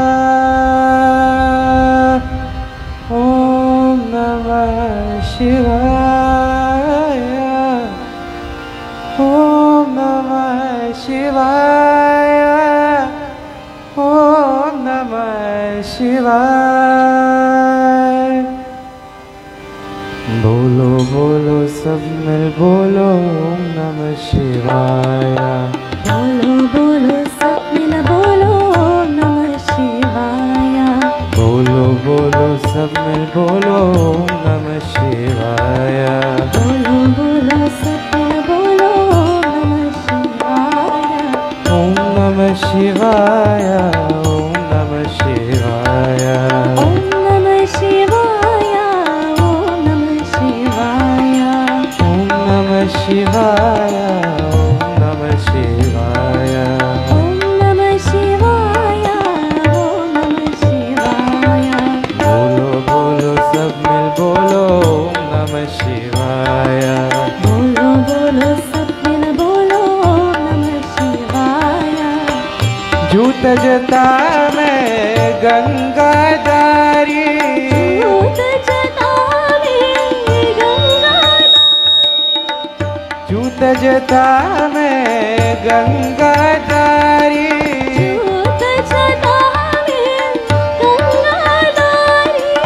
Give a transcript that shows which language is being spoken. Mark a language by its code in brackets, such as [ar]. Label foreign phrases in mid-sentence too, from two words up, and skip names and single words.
[sa] ओम नमः शिवाय। ओम नमः शिवाय। ओम नमः शिवाय। [hi] बोलो बोलो सब मिल बोलो [sa] ओम नमः शिवाय। [hi] बोलो बोलो सब मिल बोलो [sa] ओम नमः शिवाय। [hi] बोलो बोलो सब मिल बोलो [sa] ओम नमः शिवाय। [hi] बोलो बोलो सब मिल बोलो [sa] ओम नमः शिवाय। ओम नमः शिवाय। ओम नमः शिवाय। ओम नमः शिवाय। ओम नमः शिवाय। ओम नमः शिवाय। ओम नमः शिवाय। ओम नमः शिवाय। ओम नमः शिवाय। [hi] बोलो बोलो सब मिल बोलो [sa] ओम नमः शिवाय। [hi] बोलो बोलो सब मिल बोलो [sa] ओम नमः शिवाय। [hi] जूत जता में गंगा जारी। जूत जता में गंगा। जूत जता में गंगा जारी। जूत जता में गंगाधारी।